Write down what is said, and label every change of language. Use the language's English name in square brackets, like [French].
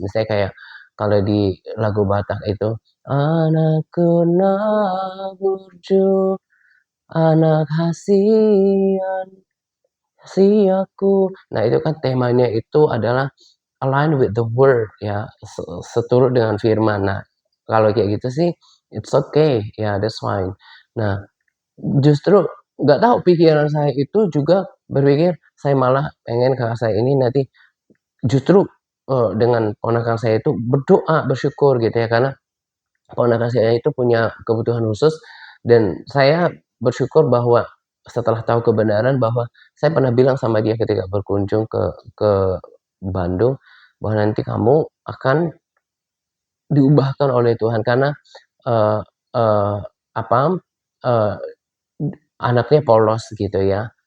[Indonesian] Misalnya kayak kalau di lagu Batak itu, [Batak Toba] "Anakku nak burju, anak hasian siaku." [Indonesian] Nah, itu kan temanya itu adalah [English] align with the word [Indonesian] ya, seturut dengan firman. Nah, kalau kayak gitu sih [English] it's okay, [Indonesian] ya [English] that's fine. [Indonesian] Nah, justru nggak tahu pikiran saya itu juga berpikir, saya malah pengen kakak saya ini nanti justru, dengan ponakan saya itu berdoa, bersyukur gitu ya, karena ponakan saya itu punya kebutuhan khusus dan saya bersyukur bahwa setelah tahu kebenaran bahwa saya pernah bilang sama dia ketika berkunjung ke Bandung, bahwa nanti kamu akan diubahkan oleh Tuhan karena, eee eee, apa, eee, anaknya polos gitu ya.